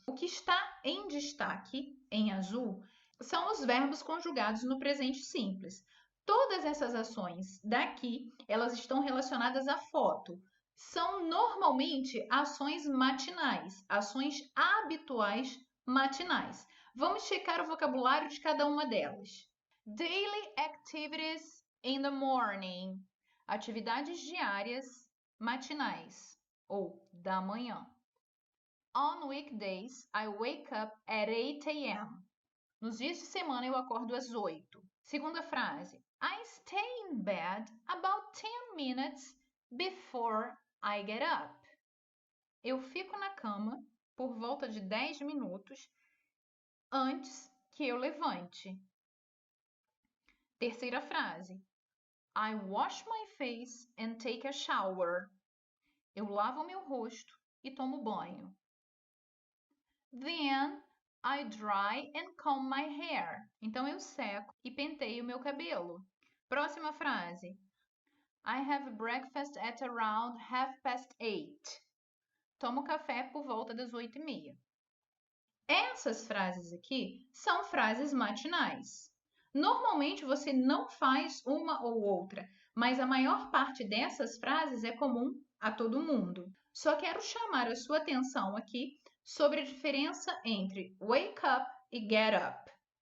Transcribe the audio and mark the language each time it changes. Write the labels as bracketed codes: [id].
[pt] O que está em destaque, em azul, são os verbos conjugados no presente simples. Todas essas ações daqui, elas estão relacionadas à foto. São normalmente ações matinais, ações habituais matinais. Vamos checar o vocabulário de cada uma delas. [en] Daily activities in the morning. [pt] Atividades diárias matinais ou da manhã. [en] On weekdays, I wake up at 8 a.m. [pt] Nos dias de semana eu acordo às 8. Segunda frase. [en] I stay in bed about 10 minutes before I get up. [pt] Eu fico na cama por volta de 10 minutos antes que eu levante. Terceira frase. [en] I wash my face and take a shower. [pt] Eu lavo meu rosto e tomo banho. [en] Then I dry and comb my hair. [pt] Então eu seco e penteio meu cabelo. Próxima frase. [en] I have breakfast at around 8:30. [pt] Tomo café por volta das 8:30. Essas frases aqui são frases matinais. Normalmente você não faz uma ou outra, mas a maior parte dessas frases é comum a todo mundo. Só quero chamar a sua atenção aqui sobre a diferença entre wake up e get up.